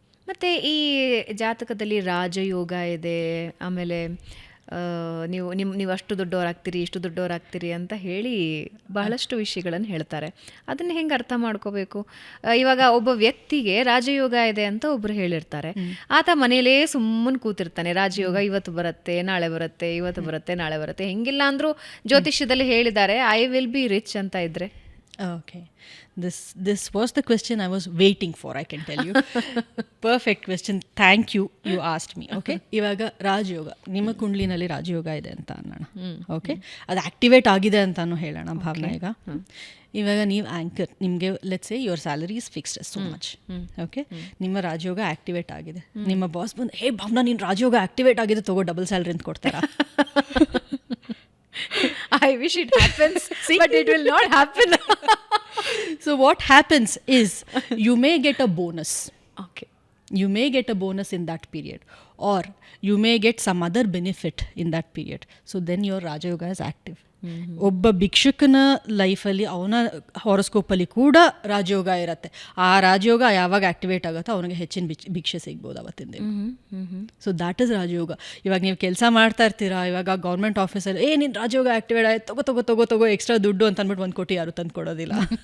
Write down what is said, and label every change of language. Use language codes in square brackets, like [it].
[kn] ಮತ್ತು ಈ ಜಾತಕದಲ್ಲಿ ರಾಜಯೋಗ ಇದೆ, ಆಮೇಲೆ ನೀವು ಅಷ್ಟು ದೊಡ್ಡವರಾಗ್ತೀರಿ, ಇಷ್ಟು ದೊಡ್ಡವರಾಗ್ತೀರಿ ಅಂತ ಹೇಳಿ ಬಹಳಷ್ಟು ವಿಷಯಗಳನ್ನು ಹೇಳ್ತಾರೆ. ಅದನ್ನು ಹೆಂಗೆ ಅರ್ಥ ಮಾಡ್ಕೋಬೇಕು? ಇವಾಗ ಒಬ್ಬ ವ್ಯಕ್ತಿಗೆ ರಾಜಯೋಗ ಇದೆ ಅಂತ ಒಬ್ರು ಹೇಳಿರ್ತಾರೆ, ಆತ ಮನೇಲೇ ಸುಮ್ಮನೆ ಕೂತಿರ್ತಾನೆ. ರಾಜಯೋಗ ಇವತ್ತು ಬರುತ್ತೆ, ನಾಳೆ ಬರುತ್ತೆ, ಇವತ್ತು ಬರುತ್ತೆ, ನಾಳೆ ಬರುತ್ತೆ, ಹೆಂಗಿಲ್ಲ ಅಂದರೂ ಜ್ಯೋತಿಷ್ಯದಲ್ಲಿ ಹೇಳಿದ್ದಾರೆ [en] I will be rich [kn] ಅಂತ ಇದ್ರೆ. [en] Okay, this was the question I was waiting for, I can tell you. Perfect question, thank you, you asked me. [kn] Okay, ಇವಾಗ ರಾಜಯೋಗ ನಿಮ್ಮ ಕುಂಡ್ಲಿನಲ್ಲಿ ರಾಜಯೋಗ ಇದೆ ಅಂತ ಅನ್ನೋಣ. ಓಕೆ, ಅದು ಆಕ್ಟಿವೇಟ್ ಆಗಿದೆ ಅಂತಾನು ಹೇಳೋಣ ಭಾವನಾ. ಇವಾಗ ನೀವು ಆ್ಯಂಕರ್, ನಿಮಗೆ [en] Let's say your salary is fixed so much. [kn] Okay, ನಿಮ್ಮ ರಾಜಯೋಗ ಆಕ್ಟಿವೇಟ್ ಆಗಿದೆ. ನಿಮ್ಮ ಬಾಸ್ ಬಂದು ಹೇ ಭಾವನಾ ನಿನ್ನ ರಾಜಯೋಗ ಆಕ್ಟಿವೇಟ್ ಆಗಿದೆ, ತಗೋ ಡಬಲ್ ಸ್ಯಾಲರಿ ಅಂತ ಕೊಡ್ತಾರಾ? [en] I wish it happens, but it will not happen. So what happens is you may get a bonus. Okay. You may get a bonus in that period, or you may get some other benefit in that period. So then your Raja Yoga is active. [kn] ಒಬ್ಬ ಭಿಕ್ಷುಕನ ಲೈಫಲ್ಲಿ ಅವನ ಹಾರೋಸ್ಕೋಪಲ್ಲಿ ಕೂಡ ರಾಜಯೋಗ ಇರುತ್ತೆ. ಆ ರಾಜಯೋಗ ಯಾವಾಗ activate ಆಗುತ್ತೋ ಅವನಿಗೆ ಹೆಚ್ಚಿನ ಭಿಕ್ಷೆ ಸಿಗ್ಬೋದು ಅವತ್ತಿನ ದಿನ. [en] so that is [kn] ರಾಜಯೋಗ. ಇವಾಗ ನೀವು ಕೆಲಸ ಮಾಡ್ತಾ ಇರ್ತೀರಾ, ಇವಾಗ ಗೌರ್ಮೆಂಟ್ ಆಫೀಸಲ್ಲಿ ನಿನ್ನ ರಾಜಯೋಗ ಆಕ್ಟಿವೇಟ್ ಆಯ್ತು, ತಗೋ ಎಕ್ಸ್ಟ್ರಾ ದುಡ್ಡು ಅಂತ ಅಂದ್ಬಿಟ್ಟು 1 ಕೋಟಿ ಯಾರು ತಂದು ಕೊಡೋದಿಲ್ಲ.